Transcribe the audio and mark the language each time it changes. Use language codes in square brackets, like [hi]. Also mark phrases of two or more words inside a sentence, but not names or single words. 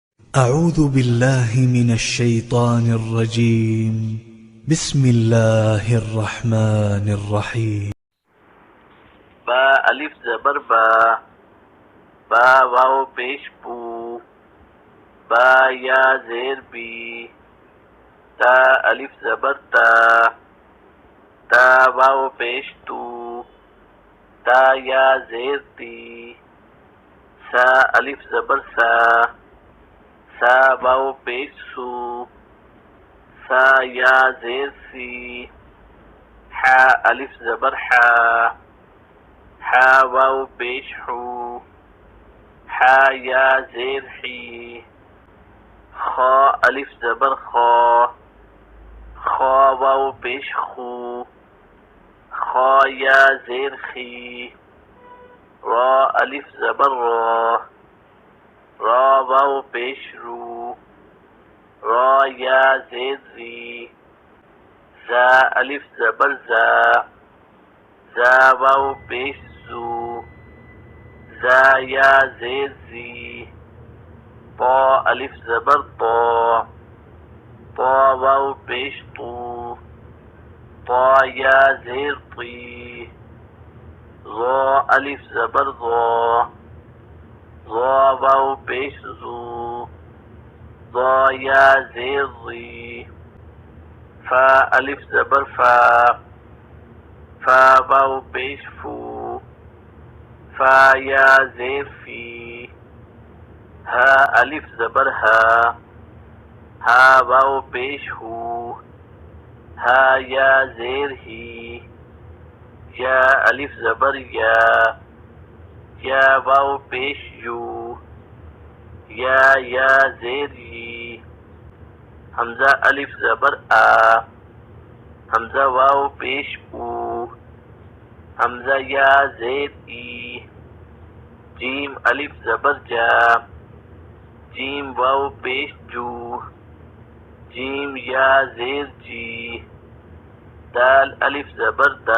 [ar] أعوذ بالله من الشيطان الرجيم. بسم الله الرحمن الرحيم. [ur] با الف زبر با واو پیش بو، با یا زیر بی، تا الف زبر تا واو پیش تو، تا یا زیر تی، سا الف زبر سا واو پیش سو، سا یا زیر سی، حا الف زبر حا واو پیش حو، حا یا زیر حی، خا الف زبر خا واو پیش خو، خا یا زیر خی، را الف زبر را واو پیش رو، را یا زیر زی، زا الف زبر زا واو پیش زو، زا یا زیر زی، طا الف زبر طا واو پیش طو، طا یا زیر طی، ظا الف زبر ظا واو پیش زو، ظا یا زیر ظی، فا الف زبر فا واو پیش فو، فا یا زیر فی، ها الف زبر ها واو پیش هو، ها یا زیر ہی، یا الف زبر یا واو پیش یو، یا زیر ی، حمزہ الف زبر حمزہ واو پیش او، حمزہ یا زیر ای، جیم الف زبر جیم واو پیش جو، جیم یا زیر جی، دال الف زبر